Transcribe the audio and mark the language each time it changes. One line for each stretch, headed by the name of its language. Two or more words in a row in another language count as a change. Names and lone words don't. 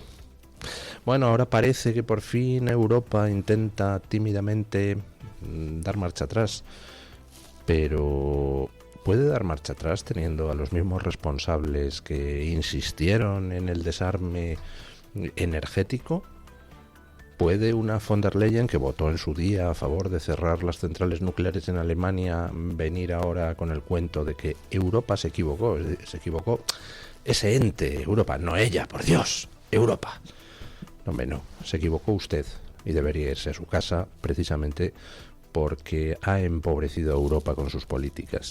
Spanish: Bueno, ahora parece que por fin Europa intenta tímidamente dar marcha atrás, pero puede dar marcha atrás teniendo a los mismos responsables que insistieron en el desarme energético. ¿Puede una von der Leyen, que votó en su día a favor de cerrar las centrales nucleares en Alemania, venir ahora con el cuento de que Europa se equivocó? Se equivocó ese ente, Europa, no ella, por Dios, Europa. No, hombre, no, se equivocó usted y debería irse a su casa precisamente porque ha empobrecido a Europa con sus políticas.